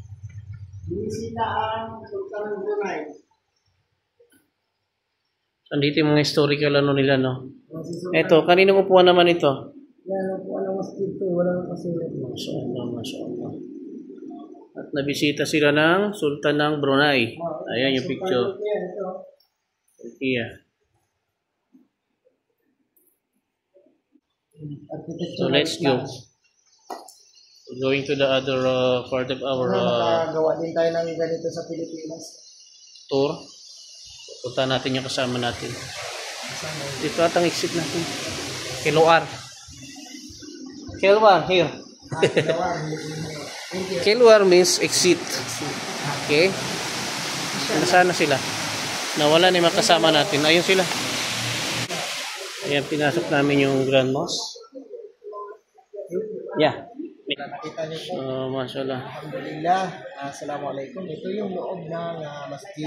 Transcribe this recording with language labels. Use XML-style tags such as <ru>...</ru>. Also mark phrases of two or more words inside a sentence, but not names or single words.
<tl>Binisita ang Sultan Brunei. Andito yung mga historical ano nila, no? Ito, kaninong upuan naman ito? Yan, kung ano mas dito, wala nang kasulat.</tl> <ar>Mashallah, mashallah.</ar> <tl>At nabisita sila ng Sultan ng Brunei. Ayan yung picture. Turkiya.</tl> <en>So let's go. We're going to the other part of our</en> <tl>Nakagawa din tayo ng ganito sa Pilipinas.</tl> <en>tour.</en> <tl>Punta natin yung kasama natin. Dito atang exit natin. Keluar.</tl> <en>Keluar, here. Keluar means exit.</en> <tl>Okay? Nasaan na sila? Nawala na yung mga kasama natin. Ayun sila. Ayan, pinasok namin yung Grand Mosque. Yeah. Nakita niyo po. Mashallah. Alhamdulillah. Assalamualaikum. Ito yung loob ng Masjid</tl>